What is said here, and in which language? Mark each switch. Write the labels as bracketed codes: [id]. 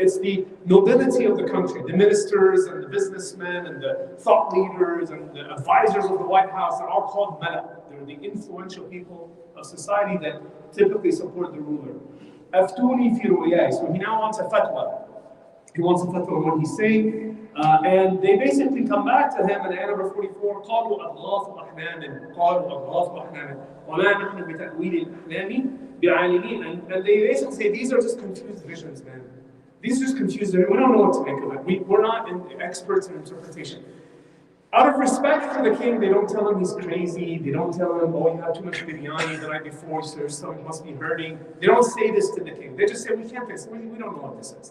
[en] It's the nobility of the country, the ministers and the businessmen and the thought leaders and the advisors of the White House. They're all called mala. They're the influential people of society that typically support the ruler. [ar] أفتوني في رؤياي. [en] So he now wants a fatwa. He wants a fatwa on what he's saying. And they basically come back to him in ayah number 44. [ar] قالوا أضغاث أحلام قالوا أضغاث أحلام وما نحن بتأويل الأحلام بعالمين. [en] And they basically say these are just confused visions, man. These are just confused. We don't know what to make of it. We're not experts in interpretation. Out of respect for the king, they don't tell him he's crazy. They don't tell him, oh, you had too much biryani the night before, so your stomach must be hurting. They don't say this to the king. They just say, we can't fix it. We don't know what this is.